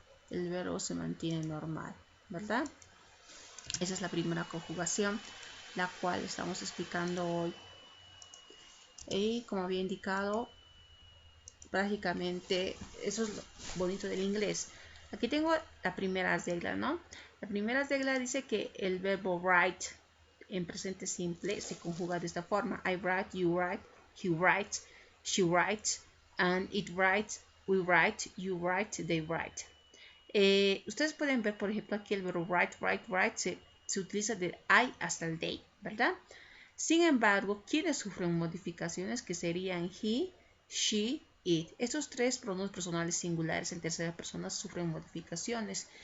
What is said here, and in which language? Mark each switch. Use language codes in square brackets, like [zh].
[es] El verbo se mantiene normal, ¿verdad? Esa es la primera conjugación, la cual estamos explicando hoy. Y como había indicado, prácticamente eso es lo bonito del inglés. Aquí tengo la primera regla, ¿no? La primera regla dice que el verbo write en presente simple se conjuga de esta forma. [en] I write, you write, he writes, she writes, and it writes, we write, you write, they write. [es] Ustedes pueden ver, por ejemplo, aquí el verbo write se utiliza del I hasta el they, ¿verdad? Sin embargo, ¿quiénes sufren modificaciones? Que serían he, she, it. Estos tres pronombres personales singulares en tercera persona sufren modificaciones.